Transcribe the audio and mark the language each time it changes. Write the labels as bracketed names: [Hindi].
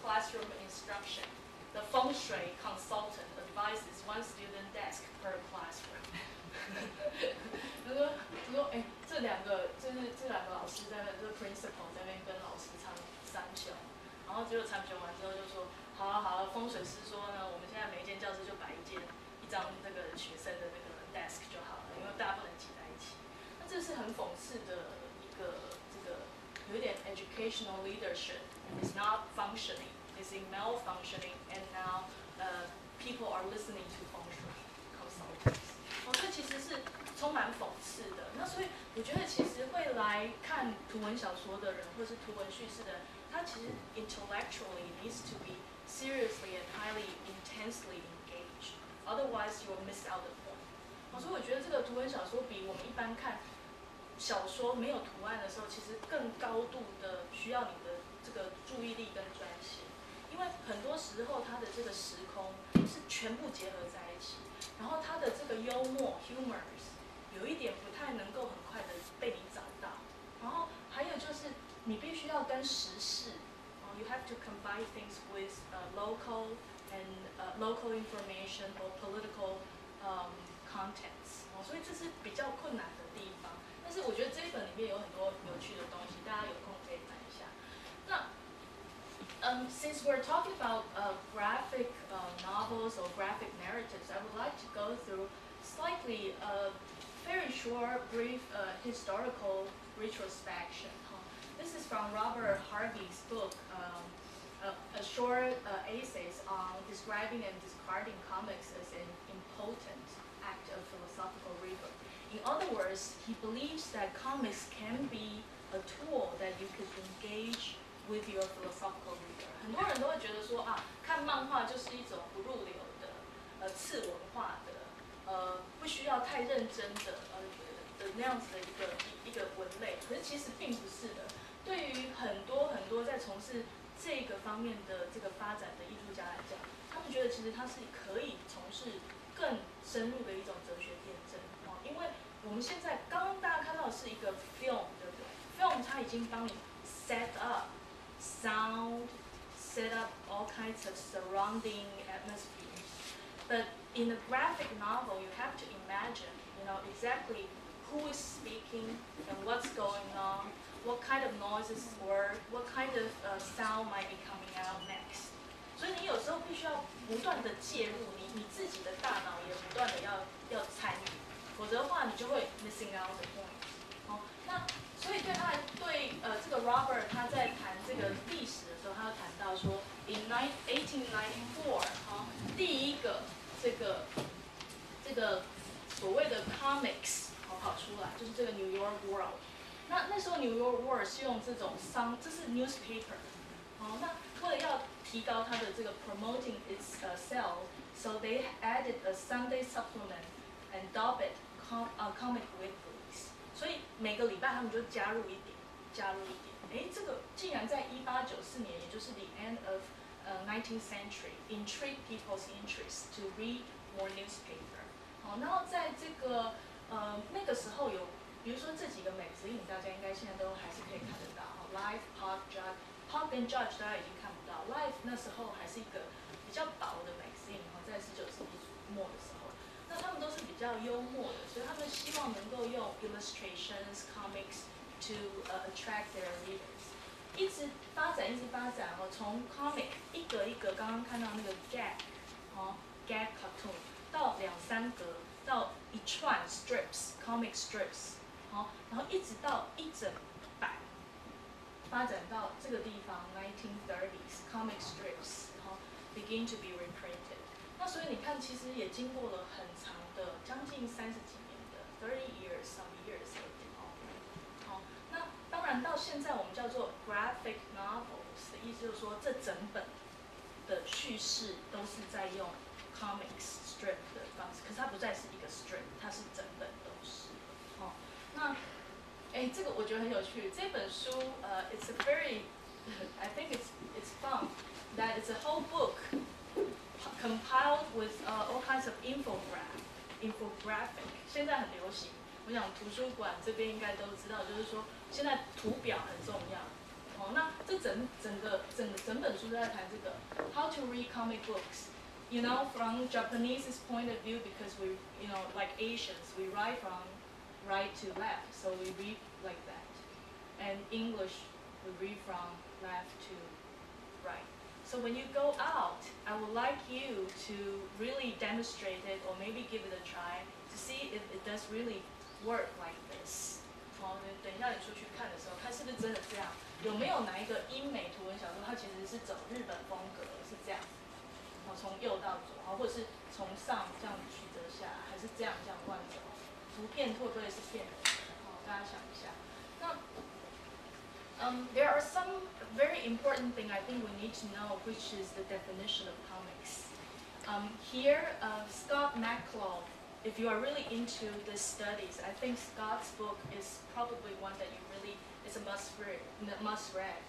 [English] shui consultant advises one student desk per classroom [Chinese] 他说，哎，这两个老师在那，这个 principal 在那边跟老师唱三小，然后结果参选完之后就说，好了，风水师说呢，我们现在每一间教室就摆一张那个学生的那个 desk 就好了，因为大家不能挤在一起。那这是很讽刺的一个有一点 [English] educational leadership is not functioning, is malfunctioning, and now people are listening to 风水 consultants。 [Chinese] 这其实是充满讽刺的。那所以我觉得其实会来看图文小说的人，或是图文叙事的人，他其实 [English] intellectually needs to be seriously and highly intensely engaged. Otherwise, you will miss out the point. [Chinese] 所以我觉得这个图文小说比我们一般看小说没有图案的时候，其实更高度的需要你的这个注意力跟专心，因为很多时候它的这个时空是全部结合在一起，然后它的这个幽默 humors 有一点不太能够很快的被你找到，然后还有就是你必须要跟时事， [English] you have to combine things with local and local information or political contents， [Chinese] 所以这是比较困难的地方。但是我觉得这一本里面有很多有趣的东西，大家有空可以看一下。 [English] 那since we're talking about graphic novels or graphic narratives, I would like to go through slightly very short, brief historical retrospection. This is from Robert Harvey's book, a short essays on describing and discarding comics as an impotent act of philosophical rigor. In other words, he believes that comics can be a tool that you could engage with your philosophical rigor. [Chinese] 很多人都会觉得说看漫画就是一种不入流的次文化的不需要太认真的那样子的一个文类，可是其实并不是的。对于很多在从事这个方面的这个发展的艺术家来讲，他们觉得其实它是可以从事更深入的一种哲学辩证因为我们现在刚刚大家看到的是一个 film， 对不对 ？film 它已经帮你 [English] set up sound, set up all kinds of surrounding atmospheres. But in a graphic novel, you have to imagine, exactly who is speaking and what's going on, what kind of noises or what kind of sound might be coming out next. [Chinese] 所以你有时候必须要不断的介入，你自己的大脑也不断的要参与，否则的话你就会 [English] missing out the point。 [Chinese] 那所以对这个 Robert 他在谈这个历史的时候，他有谈到说 ，in 1894第一个这个所谓的 comics 跑出来，就是这个 New York World。那时候 New York World 是用这种这是 newspaper。那为了要提高它的这个 [English] promoting its sales, so they added a Sunday supplement and dubbed it comic weeklies. [Chinese] 所以每个礼拜他们就加入一点。这个竟然在1894年，也就是 [English] the end of 19th century, intrigue people's interest to read more newspaper. [Chinese] 然后在这个那个时候有，比如说这几个美指引，大家应该现在都还是可以看得到。 Life, Pop and Judge 大家已经看不到 ，Life 那时候还是一个比较薄的 magazine， 在19世纪末的时候，那他们都是比较幽默的，所以他们希望能够用 [English] illustrations, comics to attract their readers。 [Chinese] 一直发展从 comic 一格一格，刚刚看到那个 gag cartoon 到2-3格，到一串 comic strips， 然后一直到一整版。发展到这个地方 [English] 1930s comic strips， begin to be reprinted。 [Chinese] 那所以你看，其实也经过了很长的，将近30几年的 [English] 30 years some years [Chinese] 那当然到现在我们叫做 graphic novels 的意思，就是说这整本的叙事都是在用 comics strip 的方式，可是它不再是一个 strip， 它是整本都是。那这个我觉得很有趣。这本书 [English] it's a very, I think it's fun that it's a whole book compiled with all kinds of infographic。 [Chinese] 现在很流行，我想图书馆这边应该都知道，就是说现在图表很重要。那这整本书都在谈这个 [English] how to read comic books you know, from Japanese's point of view, because we, you know, like Asians, we write from right to left, so we read like that. And English, we read from left to right. So when you go out, I would like you to really demonstrate it, or maybe give it a try to see if it does really work like this. [Chinese] 好，等一下你出去看的时候，看是不是真的这样？有没有哪一个英美图文小说，它其实是走日本风格，是这样？好，从右到左，好，或者是从上这样曲折下来，还是这样乱走？图片会不会是骗人的？好，大家想一下。 [English] 那there are some very important thing I think we need to know, which is the definition of comics. Here, Scott McClough, if you are really into the studies, I think Scott's book is probably one that you really, it's a must read.